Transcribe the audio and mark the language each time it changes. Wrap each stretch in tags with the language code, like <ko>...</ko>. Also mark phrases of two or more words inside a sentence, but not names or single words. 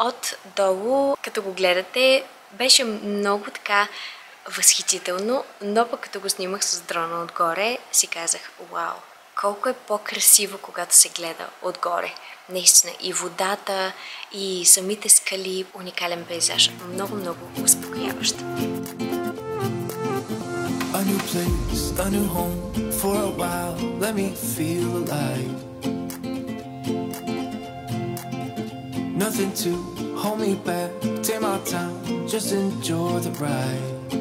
<bg>Отдолу, като го гледате, беше много така възхитително, но пък като го снимах с дрона отгоре, си казах, вау, колко е по-красиво, когато се гледа отгоре. Наистина, и водата, и самите скали, уникален пейзаж. Много, много успокояващ.</bg> <en>A new place, a new home, for a while, let me feel alive. Nothing to hold me back, take my time, just enjoy the ride.</en>